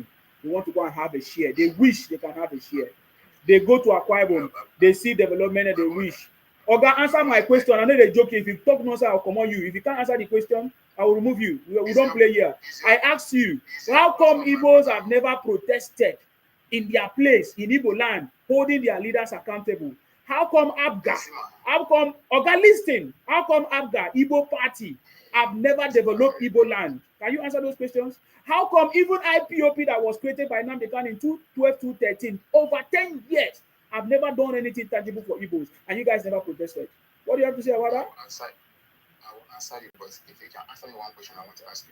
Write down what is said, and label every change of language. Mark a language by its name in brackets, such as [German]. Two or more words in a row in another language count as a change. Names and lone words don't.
[English] They want to go and have a share. They wish they can have a share. They go to Akwa Ibom, they see development and they wish. Oga, answer my question. I know they're joking. If you talk nonsense, I'll come on you. If you can't answer the question, I will remove you. We don't play here. I ask you, how come Igbos have never protested in their place in Igbo land, holding their leaders accountable? How come Abga, how come Oga listen, how come Abga, Igbo party, have never developed Igbo land? Can you answer those questions? How come even IPOP that was created by Nnamdi Kanu in 2012, 2013, over 10 years, have never done anything tangible for Igbos, and you guys never protested? What do you have to say about that? I will answer you, but if you can answer me one question, I want to ask you.